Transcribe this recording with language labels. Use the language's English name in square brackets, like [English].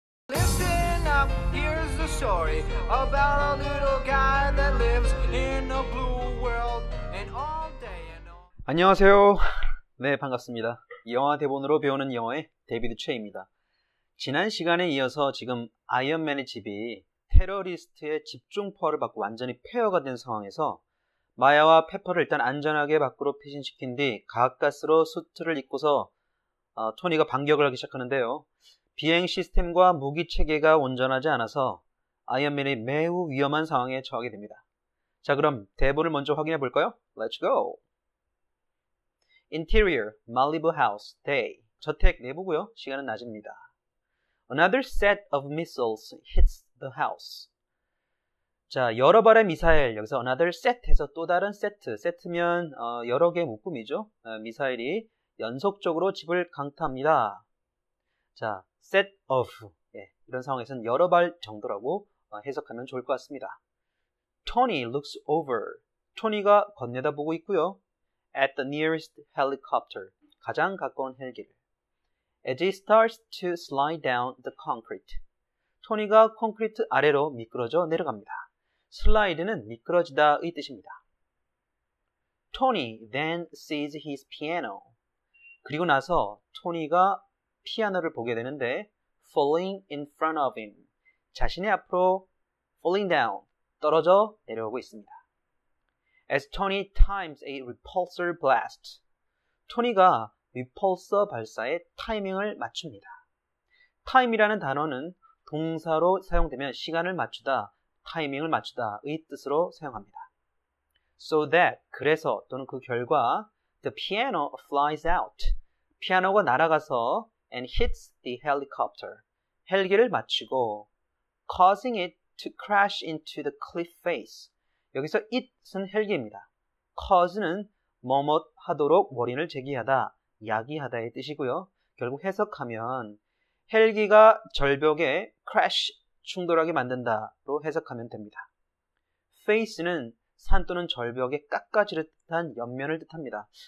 [English] Listen up, here's the story about a little guy that lives in a blue world and all day and all. [Korean] 안녕하세요. 네, 반갑습니다. 영화 대본으로 배우는 영어의 데이비드 최입니다. 지난 시간에 이어서 지금 아이언맨의 집이 테러리스트의 집중포화를 받고 완전히 폐허가 된 상황에서 마야와 페퍼를 일단 안전하게 밖으로 피신시킨 뒤 가까스로 수트를 입고서 토니가 반격을 하기 시작하는데요. 비행 시스템과 무기 체계가 온전하지 않아서 아이언맨이 매우 위험한 상황에 처하게 됩니다. 자, 그럼 대본을 먼저 확인해 볼까요? [English] Let's go! Interior, Malibu House, Day. [Korean] 저택 내부고요. 시간은 낮입니다. [English] Another set of missiles hits the house. [Korean] 자, 여러 발의 미사일, 여기서 another set 해서 또 다른 세트. 세트면 여러 개의 묶음이죠. 미사일이 연속적으로 집을 강타합니다. [English] 자, set of. [Korean] 이런 상황에서는 여러 발 정도라고 해석하면 좋을 것 같습니다. [English] Tony looks over. [Korean] 토니가 건네다보고 있고요. [English] At the nearest helicopter. [Korean] 가장 가까운 헬기를. [English] As he starts to slide down the concrete. [Korean] 토니가 콘크리트 아래로 미끄러져 내려갑니다. 슬라이드는 미끄러지다의 뜻입니다. [English] Tony then sees his piano. [Korean] 그리고 나서 토니가 피아노를 보게 되는데 [English] falling in front of him. [Korean] 자신의 앞으로 [English] falling down, [Korean] 떨어져 내려오고 있습니다. [English] As Tony times a repulsor blast. [Korean] 토니가 repulsor 발사의 타이밍을 맞춥니다. time이라는 단어는 동사로 사용되면 시간을 맞추다, 타이밍을 맞추다의 뜻으로 사용합니다. [English] So that, [Korean] 그래서 또는 그 결과 [English] the piano flies out. [Korean] 피아노가 날아가서 [English] and hits the helicopter. [Korean] 헬기를 맞추고 [English] causing it to crash into the cliff face. [Korean] 여기서 it은 헬기입니다. cause는 뭐뭇 하도록 원인을 제기하다, 야기하다의 뜻이고요. 결국 해석하면 헬기가 절벽에 crash, 충돌하게 만든다로 해석하면 됩니다. face는 산 또는 절벽에 깎아지를 듯한 옆면을 뜻합니다.